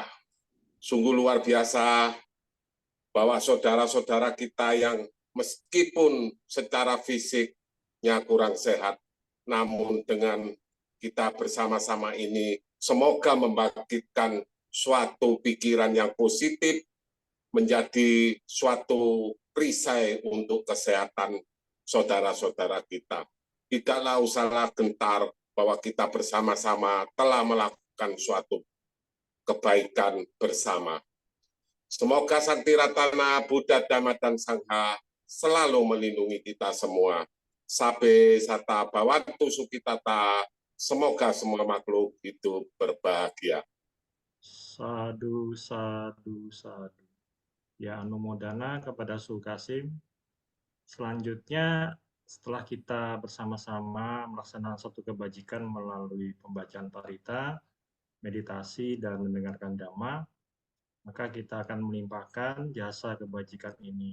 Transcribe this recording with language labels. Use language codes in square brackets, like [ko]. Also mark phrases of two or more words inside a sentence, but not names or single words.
[id] Sungguh luar biasa bahwa saudara-saudara kita yang meskipun secara fisiknya kurang sehat, namun dengan kita bersama-sama ini, semoga membangkitkan suatu pikiran yang positif, menjadi suatu perisai untuk kesehatan saudara-saudara kita. Tidaklah usahlah gentar bahwa kita bersama-sama telah melakukan suatu kebaikan bersama. Semoga Sakti Ratana Buddha, Dhamma, dan Sangha selalu melindungi kita semua. [pi] Sabe sata bawantu sukitata, [id] semoga semua makhluk hidup berbahagia. [pi] Sadu, sadu, sadu. [id] Ya, anumodana kepada Su Kasim. Selanjutnya, setelah kita bersama-sama melaksanakan satu kebajikan melalui pembacaan parita, meditasi, dan mendengarkan dhamma, maka kita akan melimpahkan jasa kebajikan ini.